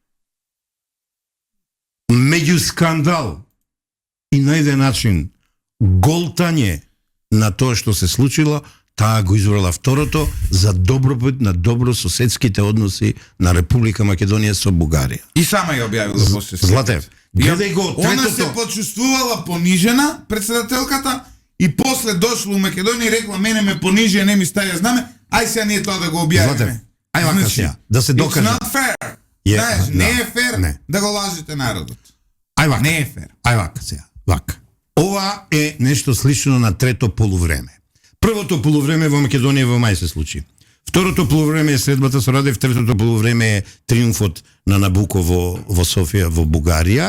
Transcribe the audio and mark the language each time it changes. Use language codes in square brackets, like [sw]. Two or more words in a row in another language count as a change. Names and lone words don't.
[mk] Меѓу скандал и на еден начин голтање на тоа што се случило, таа го избрала второто за добробит на добрососедските односи на Република Македонија со Бугарија. И сама ја објавила после. Златев, гледај го третото. Она се почувствувала понижена, председателката, и после дошло у Македонија и рекла: мене ме понижија, не ми ставија знаме, ај сега ние тоа да го објавиме. Златев, ај вака сега, да се докаже. [en] It's not fair. [mk] Знаеш, не е фер да го лажите народот. Ај вака. Не е фер. Ај вака сега. Вака. Ова е нешто слично на трето полувреме. Првото полувреме во Македонија во мај се случи. Второто полувреме е средбата со Радев, третото полувреме е триумфот на Набуко во Софија, во Бугарија.